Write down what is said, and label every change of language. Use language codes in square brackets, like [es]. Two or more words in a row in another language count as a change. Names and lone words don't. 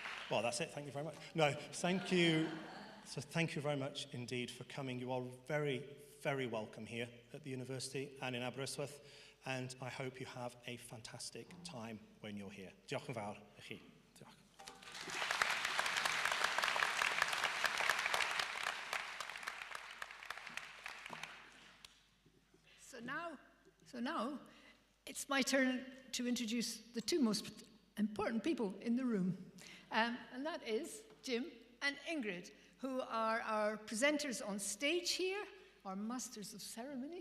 [en] Well, that's it. Thank you very much. No, thank you. So thank you very much indeed for coming. You are very, very welcome here at the university and in Aberystwyth, and I hope you have a fantastic time when you're here. [cy] Diolch yn fawr i chi. Diolch. [en] So now, it's my turn to introduce the two most important people in the room. And that is Jim and Ingrid, who are our presenters on stage here, our masters of ceremony.